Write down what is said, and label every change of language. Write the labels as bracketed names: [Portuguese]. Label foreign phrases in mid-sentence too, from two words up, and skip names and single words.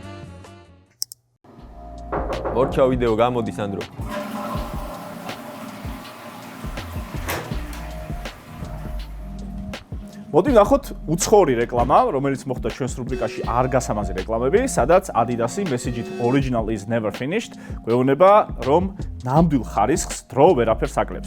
[Georgian] მორჩა ვიდეო გამოდის ანდრო მოდი ვნახოთ უცხოური რეკლამა, რომელიც მოხდა ჩვენს რუბრიკაში არ გასამაზი რეკლამები, სადაც Adidas-ი მესიჯით [English] Original is never finished [Georgian] გვეუბნება, რომ ნამდვილ ხარისხს დრო ვერაფერს აკლებს.